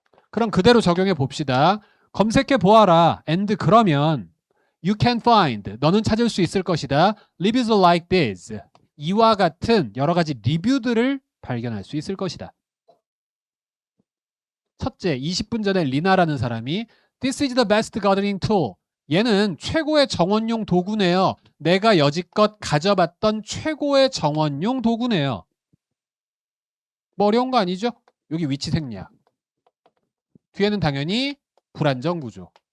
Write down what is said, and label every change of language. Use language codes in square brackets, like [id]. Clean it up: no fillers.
[ko] 그럼 그대로 적용해 봅시다. 검색해 보아라. [en] and [ko] 그러면 [en] you can find, [ko] 너는 찾을 수 있을 것이다. [en] reviews like this, [ko] 이와 같은 여러 가지 리뷰들을 발견할 수 있을 것이다. 첫째, 20분 전에 리나라는 사람이 [en] This is the best gardening tool. [ko] 얘는 최고의 정원용 도구네요. 내가 여지껏 가져봤던 최고의 정원용 도구네요. 뭐 어려운 거 아니죠? 여기 위치 생략. 뒤에는 당연히 불안정 구조.